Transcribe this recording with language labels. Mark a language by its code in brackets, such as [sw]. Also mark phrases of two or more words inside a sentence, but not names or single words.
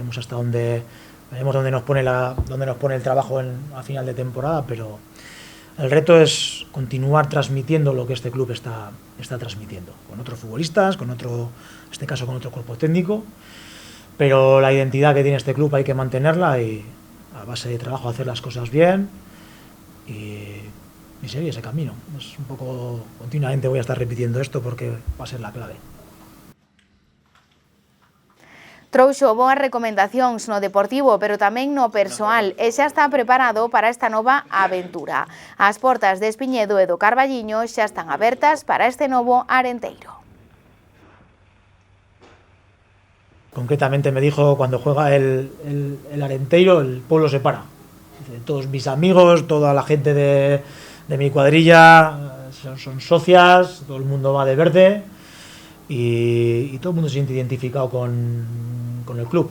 [es] Veremos hasta dónde Veremos dónde nos pone el trabajo a final de temporada, pero el reto es continuar transmitiendo lo que este club está transmitiendo, con otros futbolistas, en este caso con otro cuerpo técnico, pero la identidad que tiene este club hay que mantenerla y a base de trabajo hacer las cosas bien y seguir ese camino. Es un poco, continuamente voy a estar repitiendo esto porque va a ser la clave. [gl] Trouxo boas recomendacións no deportivo, pero tamén no persoal, e xa está preparado para esta nova aventura. As portas de Espiñedo e do Carballiño xa están abertas para este novo Arenteiro. [es] Concretamente me dijo, cuando juega el Arenteiro, el pueblo se para. Todos mis amigos, toda la gente de mi cuadrilla son socias, todo el mundo va de verde y todo el mundo se siente identificado con el club.